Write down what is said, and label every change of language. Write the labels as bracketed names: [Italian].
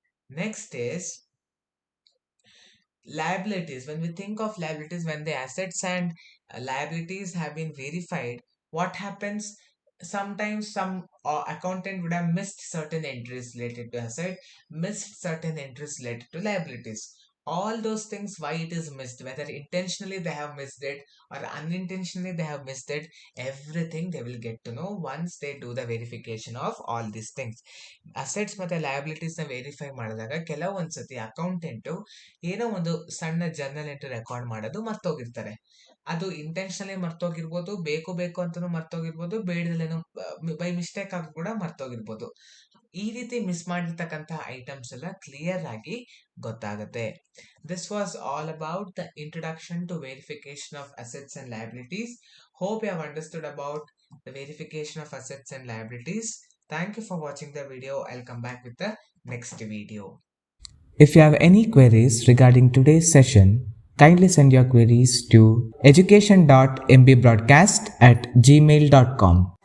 [English] Next is liabilities. When we think of liabilities, when the assets and liabilities have been verified, what happens? Sometimes some accountant would have missed certain entries related to asset, missed certain entries related to liabilities. All those things, why it is missed, whether intentionally they have missed it or unintentionally they have missed it, everything they will get to know once they do the verification of all these things. [Kannada] Assets ಮತ್ತೆ liabilities ನ verify ಮಾಡಿದಾಗ ಕೆಲವೊಂದ್ಸತಿ accountant ಏನೋ ಒಂದು ಸಣ್ಣ journal entry record ಮಾಡೋದು ಮರ್ತೋಗಿರ್ತಾರೆ. ಅದು intentionally ಮರ್ತೋಗಿರ್ಬೋದು, ಬೇಕು ಅಂತಾನು ಮರ್ತೋಗಿರ್ಬೋದು, ಬೇಡದಲ್ಲೇನೋ ಬೈ ಮಿಸ್ಟೇಕ್ ಆಗಿ ಕೂಡ ಮರ್ತೋಗಿರ್ಬೋದು. ಈ ರೀತಿ ಮಿಸ್ ಮಾಡಿರ್ತಕ್ಕಂಥ ಐಟಮ್ಸ್ ಎಲ್ಲ ಕ್ಲಿಯರ್ ಆಗಿ ಗೊತ್ತಾಗುತ್ತೆ. [English] This was all about the introduction to verification of assets and liabilities. Hope you have understood about the verification of assets and liabilities. Thank you for watching the video. I'll come back with the next video. If you have any queries regarding today's session, kindly send your queries to education.mbroadcast@gmail.com.